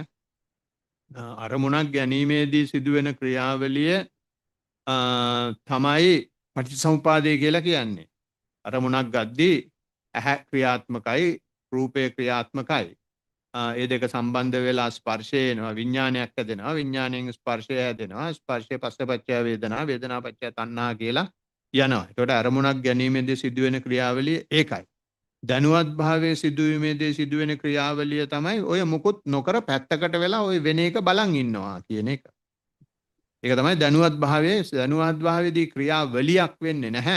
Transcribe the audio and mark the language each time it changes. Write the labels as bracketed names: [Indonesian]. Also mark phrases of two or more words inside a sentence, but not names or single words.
[Sinhala] අරමුණක් ගැනීමේදී සිදුවෙන ක්‍රියාවලිය තමයි පටිච්චසමුපාදය කියලා කියන්නේ. අරමුණක් ගද්දී ඇහැ ක්‍රියාත්මකයි, රූපය ක්‍රියාත්මකයි. ඒ දෙක සම්බන්ධ වෙලා ස්පර්ශය එනවා, විඥානයක් හැදෙනවා, විඥාණයෙන් ස්පර්ශය හැදෙනවා, ස්පර්ශය [Pali] පස්සපච්චය වේදනා, වේදනා පච්චය තණ්හා [Sinhala] කියලා යනවා. ඒකට අරමුණක් ගැනීමේදී සිදුවෙන ක්‍රියාවලිය ඒකයි. දැනුවත් භාවයේ සිදුවීමේදී සිදුවෙන ක්‍රියාවලිය තමයි ඔය මුකුත් නොකර පැත්තකට වෙලා ඔය වෙන එක බලන් ඉන්නවා කියන එක. ඒක තමයි දැනුවත් භාවයේදී ක්‍රියාවලියක් වෙන්නේ නැහැ.